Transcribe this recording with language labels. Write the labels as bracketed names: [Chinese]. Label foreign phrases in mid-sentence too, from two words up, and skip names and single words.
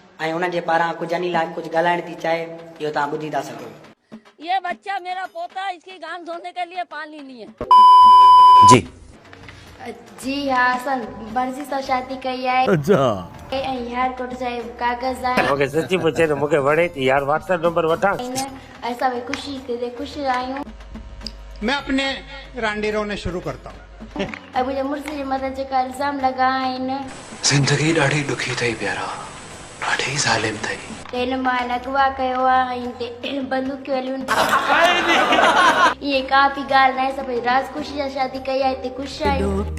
[Sindhi] ऐं उन्हनि जे पारां कुझु अनिल कुझु ॻाल्हाइण थी चाहे, इहो तव्हां ॿुधी था सघो। [Urdu] یہ بچہ میرا پوتا، اس کی گان دھونے کے لیے پانی نہیں ہے. जी جی ہاں, [Sindhi] असां मर्ज़ी सां शादी कई आहे। [Urdu] अच्छा [Sindhi] ऐं एयरपोर्ट जा कागज़ आहिनि। मूंखे सची पुछे त मूंखे वणे थी यार, व्हाट्सएप नंबर वठां। असां भई ख़ुशि आहियूं। [Urdu] میں اپنے رانڈی رونے شروع کرتا ہوں. [Sindhi] ऐं मुंहिंजे मुड़ुस जे मथां जेका इल्ज़ाम लॻा आहिनि, ज़िंदगी ॾाढी ॾुखी अथई प्यारा, ॾाढी ज़ालिम अथई। हिन मां अगवा कयो आहे, हिन बंदूकियूं हलियूं। इहे का बि ॻाल्हि न आहे, सभई राज़ ख़ुशी सां शादी कई आहे, हिते ख़ुशि आहियूं।